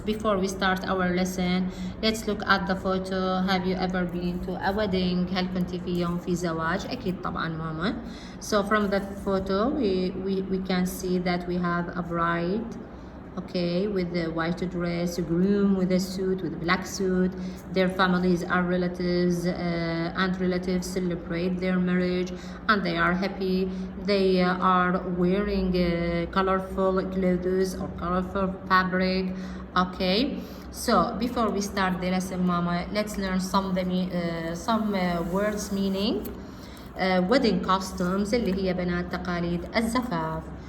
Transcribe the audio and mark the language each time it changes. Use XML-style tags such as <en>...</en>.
<en>Before we start our lesson, let's look at the photo. Have you ever been to a wedding?</en> <ar>هل كنت في يوم في زواج؟ أكيد طبعا ماما.</ar> <en>So from the photo we can see that we have a bride, okay, with the white dress, a groom with a suit, with a black suit. Their families are relatives, and relatives celebrate their marriage, and they are happy. They are wearing colorful clothes or colorful fabric, okay. So before we start the lesson, mama, let's learn some words meaning. wedding customs</en> <ar>اللي هي بنات تقاليد الزفاف.</ar>